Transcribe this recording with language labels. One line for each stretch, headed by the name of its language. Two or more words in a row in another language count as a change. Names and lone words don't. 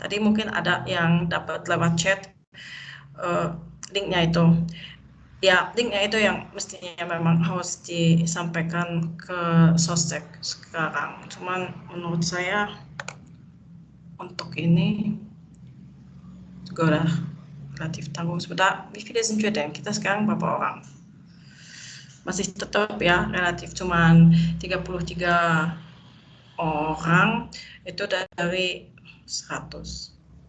Indonesian: Tadi mungkin ada yang dapat lewat chat linknya itu. Ya, linknya itu yang mestinya memang harus disampaikan ke Sostek sekarang. Cuman menurut saya untuk ini juga udah relatif tanggung. Sebentar,
German: wie viele sind wir denn?
Indonesian: Kita sekarang berapa orang? Masih tetap ya relatif, cuman 33 orang itu dari 100.